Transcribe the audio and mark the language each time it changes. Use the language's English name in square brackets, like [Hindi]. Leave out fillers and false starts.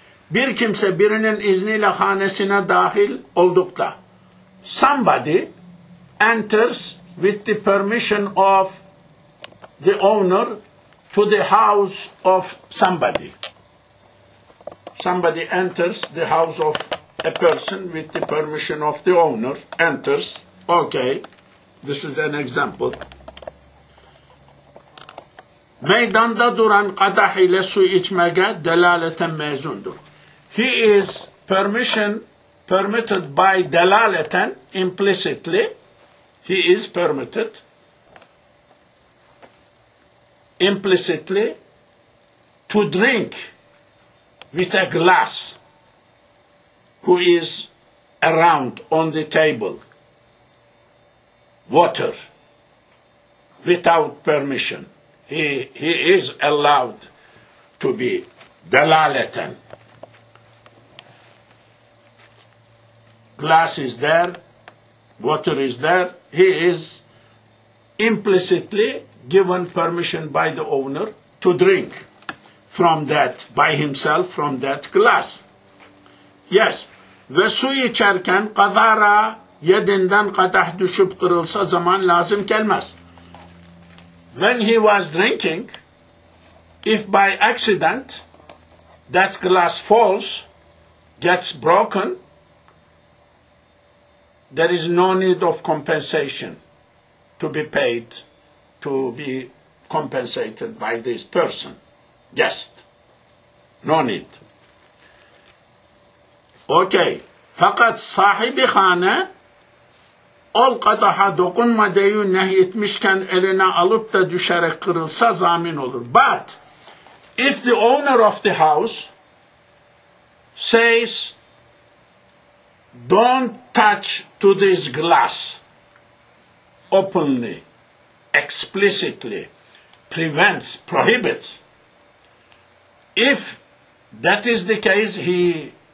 [Turkish] bir kimse birinin izniyle hanesine dahil oldukta, [English] somebody enters with the permission of the owner to the house of somebody. Somebody enters the house of a person with the permission of the owner, enters, okay, this is an example. [Turkish] Meydanda duran kadah ile su içmeye delaleten mezundur. [English] He is permitted by delaleten, implicitly, he is permitted implicitly to drink with a glass who is around on the table water without permission. He is allowed to be dalalatan. Glass is there, water is there. He is implicitly given permission by the owner to drink from that, by himself, from that glass. Yes. [Turkish] Ve su içerken kadara yedinden kadah düşüp kırılsa zaman lazım gelmez. [English] When he was drinking, if by accident that glass falls, gets broken, there is no need of compensation to be paid, to be compensated by this person, guest. No need. Okay. [Turkish] Fakat sahibi hane ol kadaha dokunmadığı nehyetmişken eline alıp da düşerek kırılsa zamin olur. [English] But if the owner of the house says, don't touch to this glass openly, explicitly, prevents, prohibits, if that is the case, he